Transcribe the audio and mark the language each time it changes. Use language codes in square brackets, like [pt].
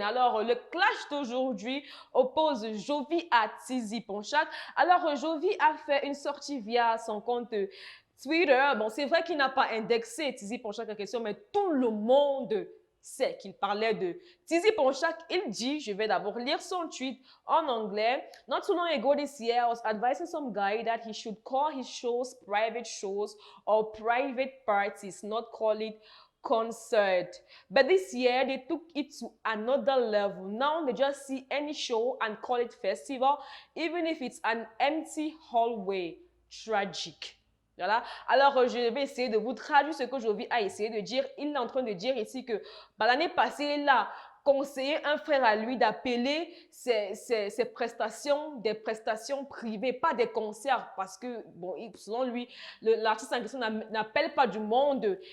[fr] Alors, le clash d'aujourd'hui oppose Jovi à Tizi Ponchak. Alors, Jovi a fait une sortie via son compte Twitter. Bon, c'est vrai qu'il n'a pas indexé Tizi Ponchak en question, mais tout le monde sait qu'il parlait de Tizi Ponchak. Il dit, je vais d'abord lire son tweet en anglais. [en] Not too long ago this year, I was advising some guy that he should call his shows private shows or private parties, not call it concert. But this year, they took it to another level. Now they just see any show and call it festival, even if it's an empty hallway. Tragic. Voilà. [fr] Alors, je vais essayer de vous traduire ce que Jovi a essayé de dire. Il est en train de dire ici que l'année passée, il a conseillé un frère à lui d'appeler ses prestations des prestations privées, pas des concerts, parce que, bon, selon lui, l'artiste en question n'appelle pas du monde.